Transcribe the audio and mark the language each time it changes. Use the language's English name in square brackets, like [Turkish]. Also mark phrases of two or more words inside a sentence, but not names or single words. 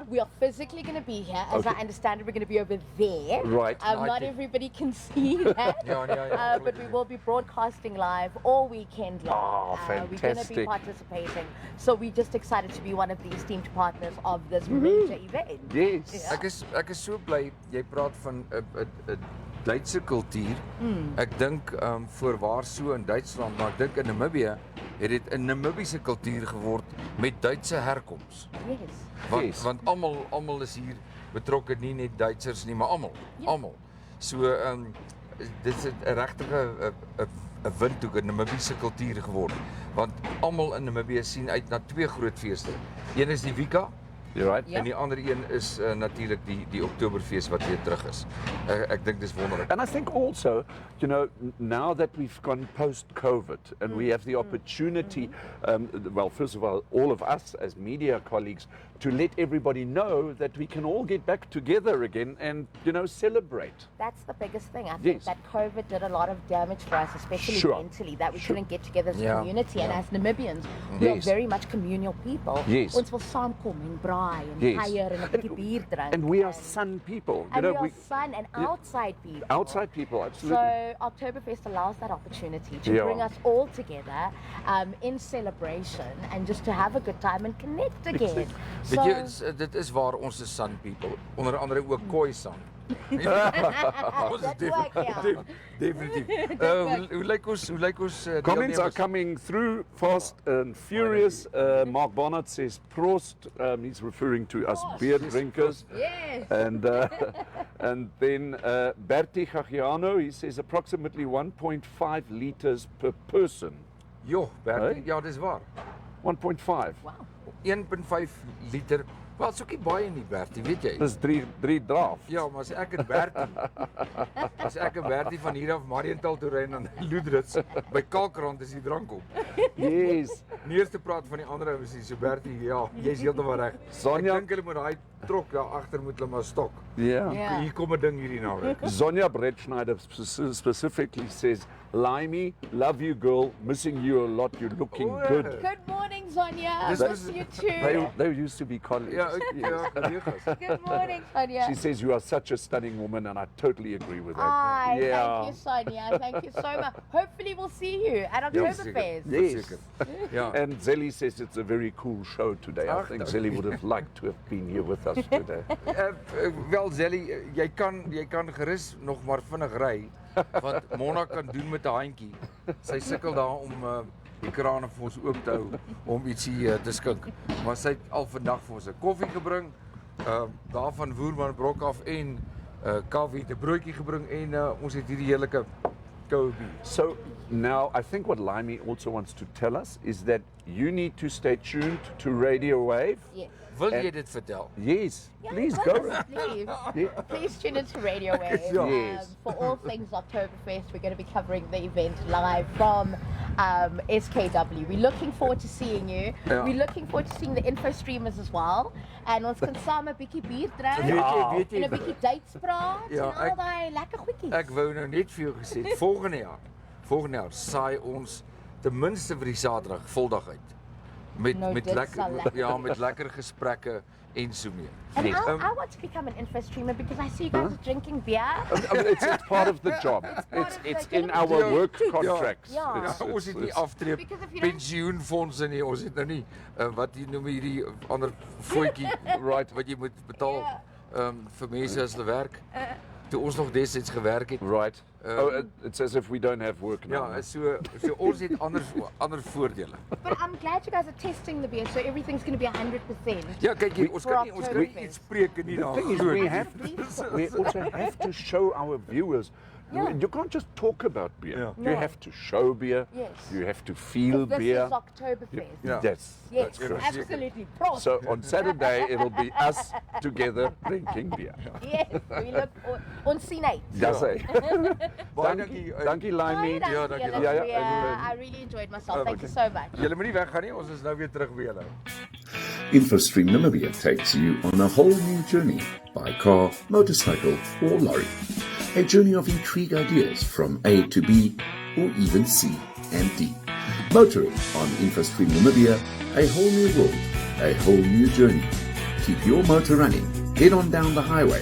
[English] We are physically going to be here. As I Okay. understand it, we're going to be over there. Right. Not everybody can see that. Yeah, but we will be broadcasting live all weekend long. Oh, We're going to be fantastic. participating. So we're just excited to be one of the esteemed partners of this major event. Yes. [Afrikaans] Ja. Ek is so bly jy praat van 'n Duitse kultuur. Ek dink voorwaar so in Duitsland, maar ek dink in Namibië het dit 'n Namibiese kultuur geword met Duitse herkoms. [English] Yes. Yes. [Afrikaans] Want almal is hier betrokke, nie net Duitsers nie, maar almal. Ja. Almal. So dit is 'n regtige 'n windhoek in Namibiese kultuur geword. Want almal in Namibië sien uit na twee groot feeste. Een is die Wika. [English] You're right. [Afrikaans] Ja. En die ander een is natuurlik die Oktober Fest wat weer terug is. Ek dink dis wonderlik. [English] And I think also, you know, now that we've gone post-COVID and we have the opportunity, well, first of all of us as media colleagues, to let everybody know that we can all get back together again and, you know, celebrate. That's the biggest thing. I think Yes. that COVID did a lot of damage for us, especially Sure. mentally, that we Sure. couldn't get together as a Yeah. community. And Yeah. as Namibians, we are Yes. very much communal people. Yes. [Afrikaans] Ons wil saamkom en braai en [English] Yes. [Afrikaans] kuier en 'n bietjie bier drink. [English] And we are sun people. You And know, we are sun and yeah. outside people. outside people, absolutely. So Oktoberfest allows that opportunity to Yeah. bring us all together in celebration and just to have a good time and connect again. [Afrikaans] Weet jy, dit is waar ons is [English] Sun people. [Afrikaans] Onder andere ook Khoi San. Ons is Dit ook, ja. definitief. Hoe lyk ons [English] Comments are [Afrikaans] deelnemers? [English] coming through fast and furious. Mark Bonnet says Prost. He's referring to us beer drinkers. Yes. And then Bertie Gagiano, he says approximately 1.5 liters per person. [Afrikaans] Jo, Bertie, [English] Hey? [Afrikaans] ja, dis waar. [English] 1.5. Wow. 1.5 liter. [Afrikaans] Wel, is ook nie baie nie, Bertie, weet jy? Dis drie draft. Ja, maar as ek en Bertie van hier af Mariental toe ry en dan Loedrits by Kalkrand is die drank op. [English] Yes. [Afrikaans] Nie eers te praat van die ander ouens nie. So Bertie, ja, jy's heeltemal reg. Sonja- Ek dink hulle moet daai trok daar agter moet hulle maar stok. [English] Yeah. Yeah. [Afrikaans] Hier kom 'n ding hierdie naweek. [English] Zonia Bretschneider specifically says, Limey, love you girl, missing you a lot, you're looking Oh, good. Good morning, Sonia. This Miss was- you too. They used to be colleagues. [Afrikaans] Ja, collega's. [English] Good morning, Sonia. She says you are such a stunning woman, and I totally agree with that. Hi, Yeah. thank you, Sonia. Thank you so much. Hopefully, we'll see you at Oktober Fest. Yes. [Afrikaans] Verseker. Ja. [English] And Zelly says it's a very cool show today. I [Afrikaans] Ach, [English] think [Afrikaans] dankie. [English] Zelly would have liked to have been here with us today. [Afrikaans] Wel Zelly, jy kan gerus nog maar vinnig ry want Mona kan doen met 'n handjie. Sy sukkel daar om die krane vir ons oop te hou om ietsie te skink. Maar sy het al vandag vir ons 'n koffie gebring, daar van Woerman Brok af en Kaufeee het 'n broodjie gebring en ons het hierdie heerlike koue bier. [English] So now I think what Limey also wants to tell us is that you need to stay tuned to Radio Wave. Yes. [Afrikaans] Wil jy dit vertel? [English] Yes, Yeah, please of go. course, please. Please tune into Radio Wave. Yes. For all things Oktoberfest, we're going to be covering the event live from SKW. We're looking forward to seeing you. [Afrikaans] Ja. [English] We're looking forward to seeing the Infostreamers as well. [Afrikaans] En ons kan saam 'n bietjie bier drink. Weet jy, En 'n bietjie dates praat Ja, en al daai lekker goedjies. Ek wou nou net vir jou gesê, volgende jaar saai ons ten minste vir die Saterdag voldag uit. Met Nou, dit sal lekker ja, met lekker gesprekke en so meer. [English] And Yes. I want to become an Infostreamer because I see you guys are drinking beer. I mean, it's part of the job. part of It's the in job. our [Afrikaans] Ja, [English] work [Afrikaans] ja. [English] contracts. [Afrikaans] Ja. [English] It's- [Afrikaans] Ons het nie [English] it's- [Afrikaans] aftree [English] Because if you don't- [Afrikaans] pensioenfondse nie, ons het nou nie wat jy noem hierdie ander voetjie [English] Right. [Afrikaans] wat jy moet betaal Ja. vir mense as hulle werk. Toe ons nog destyds gewerk het. [English] Right. It's as if we don't have work now. [Afrikaans] Ja, so ons het ander voordele. [English] But I'm glad you guys are testing the beer, so everything's going to be 100%. [Afrikaans] Ja, kyk jy, ons kan nie Oktoberfest. iets spreek en nie [English] The [Afrikaans] daar. [English] thing is, we also have to show our viewers Yeah. You can't just talk about beer. Yeah. You No. have to show beer. Yes. You have to feel This beer. is Oktober Fest. Yeah. Yes, Yes, that's correct. absolutely. Prost. So on Saturday it'll be us together drinking beer. Yes, we look on scene 8. [Afrikaans] Dis hy. Baie Dankie, dankie. dankie Laimie. Ja, dankie. Ja, [English] I really enjoyed myself. Thank you so much. [Afrikaans] Julle moenie weggaan nie, ons is nou weer terug by julle. [English] Infostream Namibia takes you on a whole new journey by car, motorcycle, or lorry. A journey of intrigue ideas from A to B, or even C and D. Motoring on Infostream Namibia, a whole new world, a whole new journey. Keep your motor running. Head on down the highway.